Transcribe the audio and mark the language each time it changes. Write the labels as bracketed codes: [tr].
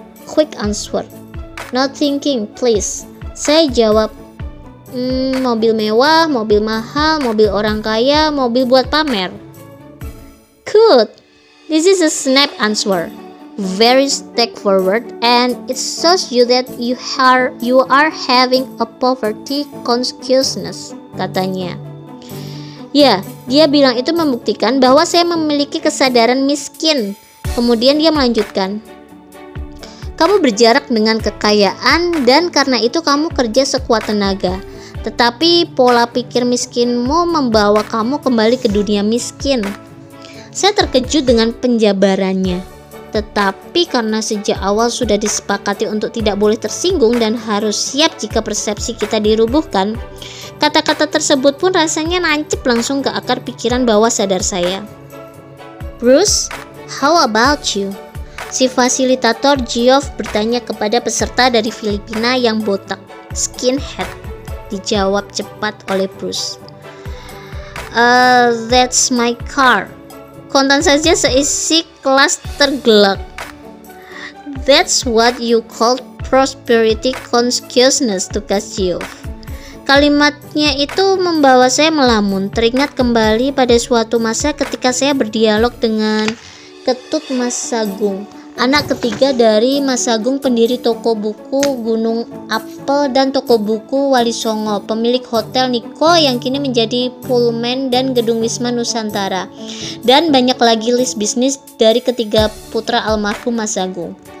[en] Quick answer. No thinking, please. [id] Saya jawab, mobil mewah, mobil mahal, mobil orang kaya, mobil buat pamer. [en] Good. This is a snap answer. Very straightforward, and it shows you that you are having a poverty consciousness, [id] katanya. Ya, dia bilang itu membuktikan bahwa saya memiliki kesadaran miskin. Kemudian dia melanjutkan, kamu berjarak dengan kekayaan dan karena itu kamu kerja sekuat tenaga. Tetapi pola pikir miskinmu membawa kamu kembali ke dunia miskin. Saya terkejut dengan penjabarannya. Tetapi karena sejak awal sudah disepakati untuk tidak boleh tersinggung dan harus siap jika persepsi kita dirubuhkan, kata-kata tersebut pun rasanya nancep langsung ke akar pikiran bawah sadar saya. [en] Bruce, how about you? [id] Si fasilitator Geoff bertanya kepada peserta dari Filipina yang botak, skinhead. Dijawab cepat oleh Bruce. [en] That's my car. [id] Kontan saja seisi kelas tergelak. [en] That's what you call prosperity consciousness, [id] tugas [en] Geoff. [id] Kalimatnya itu membawa saya melamun, teringat kembali pada suatu masa ketika saya berdialog dengan Ketut Mas Sagung, anak ketiga dari Mas Sagung, pendiri toko buku Gunung Apel dan toko buku Wali Songo, pemilik hotel Niko yang kini menjadi Pullman dan gedung Wisma Nusantara, dan banyak lagi list bisnis dari ketiga putra almarhum Mas Sagung.